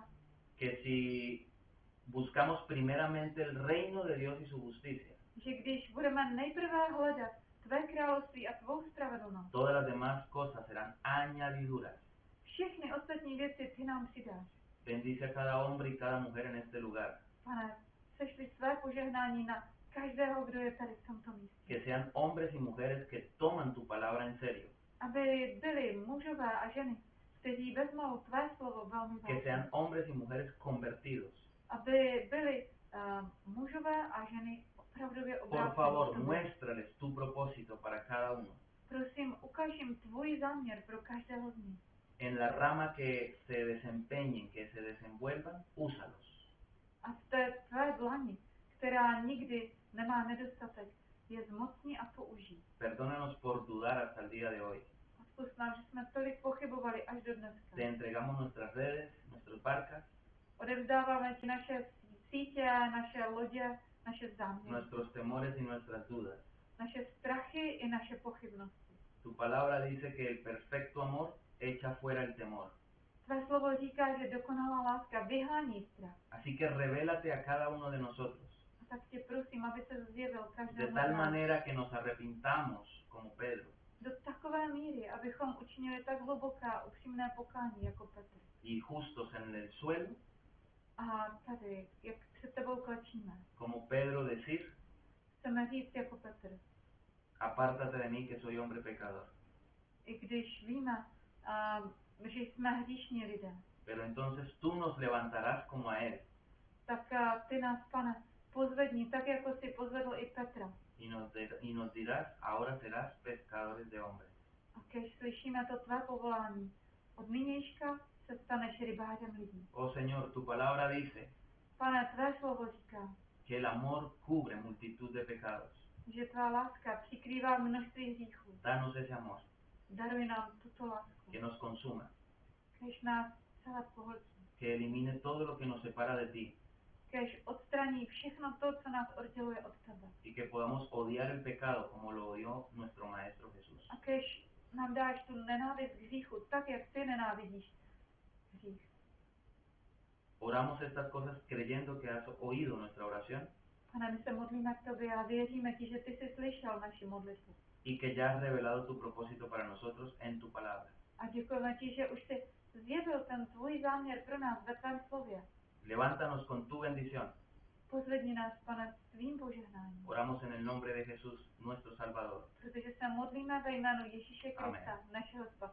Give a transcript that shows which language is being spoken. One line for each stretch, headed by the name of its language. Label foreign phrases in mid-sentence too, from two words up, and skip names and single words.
Spanish: que si buscamos primeramente el reino de Dios y su justicia,
Czech: že když budeme nejprve hledat tvé království a tvou spravedlnost,
Spanish: todas las demás cosas serán añadiduras.
Czech: všechny ostatní věci ty nám přidáš.
Spanish: Bendice a cada hombre y cada mujer en este lugar.
Czech: Pane, sešli své požehnání na každého, kdo je tady v tomto místě.
Spanish: Que sean hombres y mujeres que toman tu palabra en serio.
Czech: Aby byli mužové a ženy, kteří vezmou tvé slovo velmi
Spanish: Que
Czech: vážně.
Spanish: sean hombres y mujeres convertidos.
Czech: Aby byli mužové a ženy opravdově
Spanish: Por
Czech: obrácený
Spanish: favor,
Czech: k tobě.
Spanish: muéstrales tu propósito para cada uno.
Czech: Prosím, ukaž jim tvůj záměr pro každého z nich.
Spanish: En la rama que se desempeñen, que se desenvuelvan, úsalos.
Czech: A v té tvé dlani, která nikdy nemá nedostatek, je zmocní a použij.
Spanish: Perdónanos por dudar hasta el día de hoy.
Czech: Odpusť nám, že jsme tolik pochybovali až do dneska.
Spanish: Te entregamos nuestras redes, nuestras barcas,
Czech: Odevzdáváme ti naše sítě, naše lodě, naše záměry,
Spanish: nuestros temores y nuestras dudas.
Czech: naše strachy i naše pochybnosti.
Spanish: Tu palabra dice que el perfecto amor echa fuera el temor.
Czech: Tvé slovo říká, že dokonalá láska vyhání strach.
Spanish: Así que revélate a cada uno de nosotros,
Czech: A tak tě prosím, aby se zjevil
Spanish: de
Czech: každému
Spanish: tal
Czech: z nás.
Spanish: manera que nos arrepintamos como Pedro
Czech: Do takové míry, abychom učinili tak hluboká, upřímné pokání jako Petr.
Spanish: y justos en el suelo,
Czech: A tady, jak před tebou klečíme,
Spanish: como Pedro decir,
Czech: chceme říct jako Petr,
Spanish: apártate de mí que soy hombre pecador.
Czech: i když víme, že jsme hříšní lidé,
Spanish: Pero entonces tú nos levantarás como a él
Czech: tak ty nás, Pane, pozvedni, tak jako jsi pozvedl i Petra.
Spanish: y nos dirás, ahora serás pescadores de hombres.
Czech: A když slyšíme to tvé povolání, od nynějška se staneš rybářem lidí.
Spanish: Oh Señor, tu palabra dice
Czech: Pane, tvé slovo říká,
Spanish: que el amor cubre multitud de pecados.
Czech: že tvá láska přikrývá množství hříchů.
Spanish: Danos ese amor
Czech: Daruj nám tuto lásku,
Spanish: que nos consuma,
Czech: kež nás celé pohltí,
Spanish: que elimine todo lo que nos separa de ti
Czech: kež odstraní všechno to, co nás odděluje od tebe.
Spanish: y que podamos odiar el pecado como lo odió nuestro Maestro Jesús.
Czech: A kež nám dáš tu nenávist k hříchu, tak jak ty nenávidíš hřích.
Spanish: Oramos estas cosas creyendo que has oído nuestra oración
Czech: Pane, my se modlíme k tobě a věříme ti, že ty jsi slyšel naši modlitbu.
Spanish: y que ya has revelado tu propósito para nosotros en tu palabra.
Czech: A děkujeme ti, že už jsi zjevil ten tvůj záměr pro nás ve tvém slově.
Spanish: Levántanos con tu bendición.
Czech: Pozvedni nás, Pane, svým požehnáním.
Spanish: Oramos en el nombre de Jesús, nuestro Salvador.
Czech: Protože se modlíme ve jménu Ježíše Krista,
Spanish: Amen.
Czech: našeho